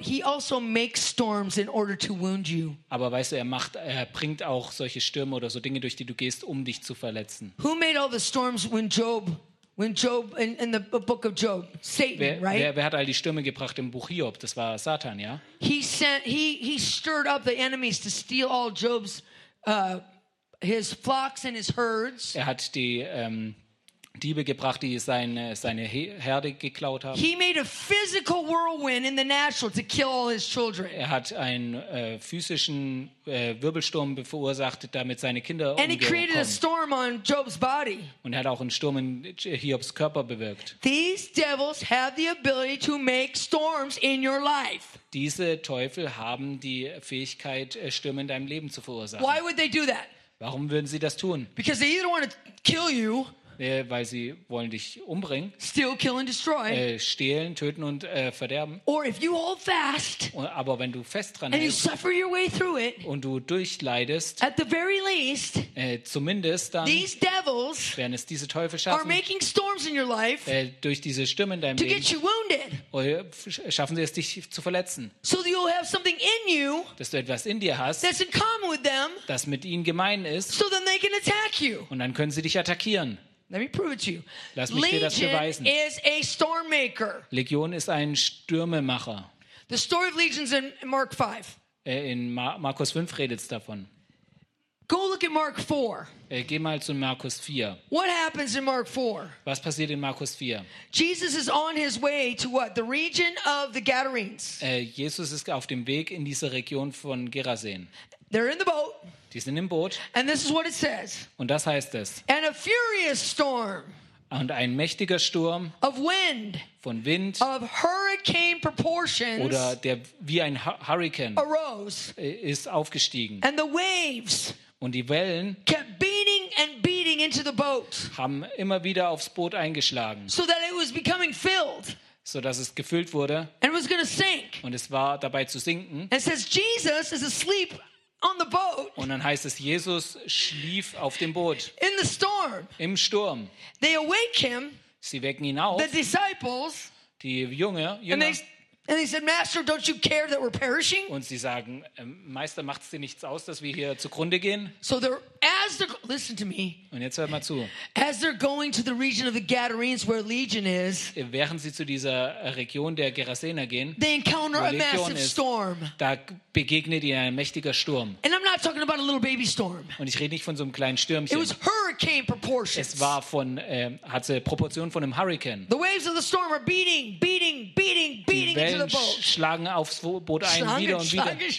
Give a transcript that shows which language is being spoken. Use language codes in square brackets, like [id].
[en] He also makes storms in order to wound you. [de] Aber weißt du, er bringt auch solche Stürme oder so Dinge, durch die du gehst, um dich zu verletzen. [en] Who made all the storms when Job in the book of Job? Satan, right? [de] Wer hat all die Stürme gebracht im Buch Hiob? Das war Satan, ja? [en] He stirred up the enemies to steal all Job's his flocks and his herds. [de] Er hat die Diebe gebracht, die seine Herde geklaut haben. [en] He made a physical whirlwind in the natural to kill all his children. [de] Er hat einen physischen Wirbelsturm verursacht, damit seine Kinder umgekommen. [en] And he created a storm on Job's body. [de] Und er hat auch einen Sturm in Hiobs Körper bewirkt. [en] These devils have the ability to make storms in your life. [de] Diese Teufel haben die Fähigkeit, Stürme in deinem Leben zu verursachen. [en] Why would they do that? [de] Warum würden sie das tun? [en] Because they either want to kill you. [de] Weil sie wollen dich umbringen. [en] Steal, kill and destroy. [de] Stehlen, töten und verderben. [en] Or if you hold fast, [de] aber wenn du fest dran [en] and [de] hältst [en] you suffer your way through it, [de] und du durchleidest, [en] at the very least, [de] zumindest dann [en] these devils [de] werden es diese Teufel schaffen, [en] are making storms in your life, [de] durch diese Stürme in deinem [en] to [de] Leben [en] get you wounded, [de] schaffen sie es, dich zu verletzen. [en] So that you'll have something in you, [de] dass du etwas in dir hast, [en] that's in common with them, [de] das mit ihnen gemein ist, [en] so then they can attack you. [de] Und dann können sie dich attackieren. [en] Let me prove it to you. [de] Lass mich [en] Legion [de] dir das beweisen. [en] Is a storm maker. [de] Legion ist ein Stürmemacher. [en] The story of Legion's in Mark 5. [de] In Markus 5 redet es davon. [en] Go look at Mark 4. [de] Geh mal zu Markus 4. [en] What happens in Mark 4? [de] Was passiert in Markus 4? [en] Jesus is on his way to what? The region of the Gadarenes. [de] Jesus ist auf dem Weg in diese Region von Gerasen. [en] They're in the boat. [de] Die sind im Boot. [en] And this is what it says. [de] Und das heißt es. [en] And a furious storm. [de] Und ein mächtiger Sturm. [en] Of wind. [de] Von Wind. [en] Of hurricane proportions. [de] Oder der wie ein Hurricane. [en] Arose. [de] Ist aufgestiegen. [en] And the waves. [de] Und die Wellen [en] kept beating and beating into the boat, [de] haben immer wieder aufs Boot eingeschlagen, [en] so that it was becoming filled, [de] so dass es gefüllt wurde, [en] and it was gonna sink. [de] Und es war dabei zu sinken. [en] And it says Jesus is asleep on the boat. [de] Und dann heißt es, Jesus schlief auf dem Boot. [en] In the storm. [de] Im Sturm. [en] They awake him. [de] Sie wecken ihn auf. [en] The disciples. [de] Die Jünger. [en] And they said, Master, don't you care that we're perishing? [de] Und sie sagen, Meister, macht's dir nichts aus, dass wir hier zugrunde gehen? [en] So they're, as they're, listen to me. [de] Und jetzt hört mal zu. [en] As they're going to the region of the Gadarenes where Legion is, [de] während sie zu dieser Region der Gerasener gehen, [en] they encounter a massive storm. [de] Da begegnet ihnen ein mächtiger Sturm. [en] And I'm not talking about a little baby storm. [de] Und ich rede nicht von so einem kleinen Stürmchen. [en] It was hurricane proportions. [de] Es war von hatte Proportionen von einem Hurrikan. [en] The waves of the storm are beating, beating, beating, beating. [de] Die Wellen schlagen aufs Boot ein, wieder und wieder.